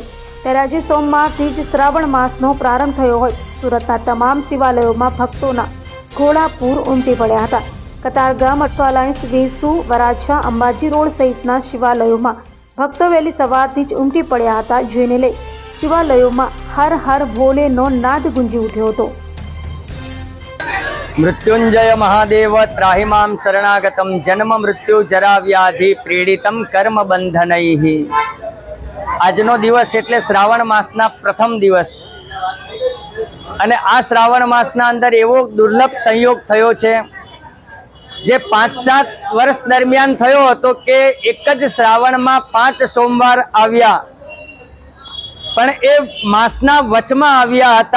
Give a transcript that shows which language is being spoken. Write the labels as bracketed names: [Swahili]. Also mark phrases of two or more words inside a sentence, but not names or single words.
[Gujarati] ત્યારે આજે સોમવારથી જ શ્રાવણ માસનો પ્રારંભ થયો હોય, સુરતના તમામ શિવાલયોમાં ભક્તોના ઘોડાપૂર ઉમટી પડ્યા હતા। કતારગામ, અઠવાલાઇન્સ, વેસુ, વરાછા, અંબાજી રોડ સહિતના શિવાલયોમાં ભક્તો વહેલી સવારથી જ ઉમટી પડ્યા હતા, જેને લઈ શિવાલયોમાં હર હર ભોલેનો નાદ ગુંજી ઉઠ્યો હતો। [Sanskrit] मृत्युंजय महादेव त्राहिमां शरणागतम जन्म मृत्यु जरा व्याधि पीड़ितम कर्म बंधनैः। [Gujarati] આજનો દિવસ એટલે શ્રાવણ માસના પ્રથમ દિવસ અને આ શ્રાવણ માસના અંદર એવો દુર્લભ સંયોગ થયો છે જે 5-7 વર્ષ દરમિયાન થયો હતો કે એક જ શ્રાવણમાં 5 સોમવાર આવ્યા, પણ એ માસના વચમાં આવ્યા હતા।